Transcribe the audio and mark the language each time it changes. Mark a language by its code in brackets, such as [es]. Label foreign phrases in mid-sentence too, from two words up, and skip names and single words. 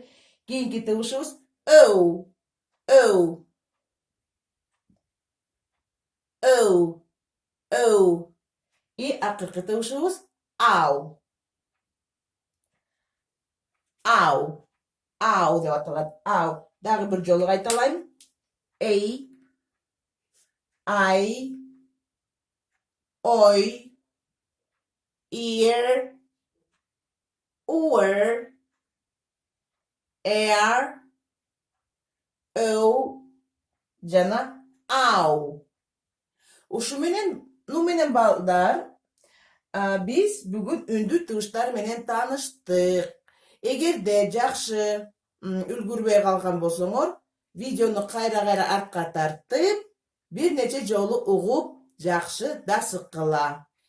[ky] Кийинки тыбышыбыз O. O. [en] O. [ky] O. И акыркы тыбышыбыз ow. Ow. Ow деп аталат. Ow. Дагы бир жолу кайталайм. [en] I, oi, ear, or, air, o, [ky] жана ow. Ушу менен балдар, биз бүгүн үндү тыбыштар менен тааныштык. Эгерде жакшы үлгүрбөй калган болсоңор, видеону кайра артка тартып, бир нече жолу угуп, жакшы дасыккыла.